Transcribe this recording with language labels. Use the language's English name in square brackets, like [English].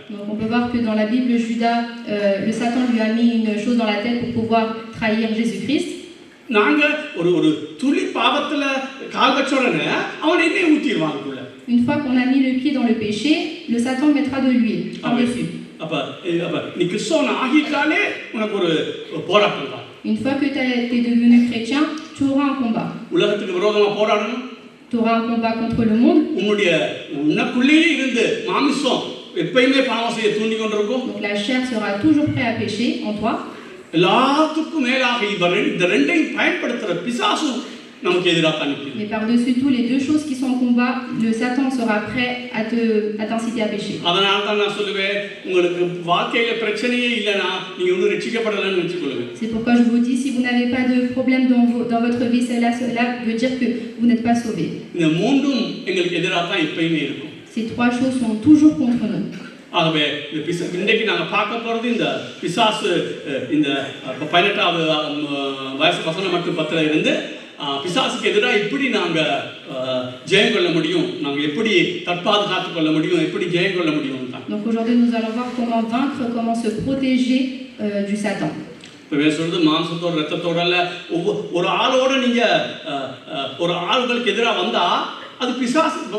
[French] Donc on peut voir que dans la Bible, Judas, le Satan lui a mis une chose dans la tête pour pouvoir trahir Jésus-Christ. [Tamil] நாங்க ஒரு துளி பாவத்துல கால் வச்ச உடனே அவன் எண்ணெய் ஊத்திடுவான் உள்ள. [French] Une fois qu'on a mis le pied dans le péché, le Satan mettra de l'huile par-dessus. [Tamil] அப்ப நீ கிறிஸ்தவன் ஆகிட்டாலே உனக்கு ஒரு போராட்டம் தான். [French] Une fois que tu es devenu chrétien, tu auras un combat. [Tamil] உலகத்துக்கு விரோதமா போராடணும். [French] Tu auras un combat contre le monde. [Tamil] உனக்குள்ளே இருந்து மாமிசம் எப்பயுமே பாவம் செய்ய தூண்டி கொண்டிருக்கும். [French] Donc la chair sera toujours prête à pécher en toi. [Tamil] எல்லாத்துக்கும் மேலாக இந்த ரெண்டையும் பயன்படுத்துற பிசாசு நமக்கு எதிராக தான் நிற்குது. [French] Mais par-dessus tout, les deux choses qui sont en combat, le Satan sera prêt à t'inciter à pécher. [Tamil] அதனால தான் நான் சொல்லுவேன், உங்களுக்கு வாழ்க்கையில பிரச்சனையே இல்லைனா நீங்க இன்னும் ரட்சிக்கப்படலன்னு நினைச்சுக்கொள்ளுங்க. [French] C'est pourquoi je vous dis, si vous n'avez pas de problème dans votre vie, cela veut dire que vous n'êtes pas sauvé. [Tamil] இந்த மூன்றும் எங்களுக்கு எதிராக தான் எப்பயுமே இருக்கும். [French] Ces trois choses sont toujours contre nous. [Tamil] ஆகவே இன்றைக்கு நாங்கள் பார்க்க போகிறது இந்த பிசாசு, இந்த 18வது வசனம் மற்றும் 10 இருந்து பிசாசுக்கு எதிராக எப்படி நாங்கள் ஜெயம் கொள்ள முடியும், நாங்கள் எப்படி தற்பாதுகாத்து கொள்ள முடியும், எப்படி ஜெயம் கொள்ள முடியும். [French] Donc aujourd'hui nous allons voir comment vaincre, comment se protéger du Satan. [Tamil] இப்போ சொல்றது மாம்சத்தோட ரத்தத்தோட இல்ல, ஒரு ஆளோட நீங்க ஒரு ஆளுகளுக்கு எதிராக வந்தா அது பிசாசு.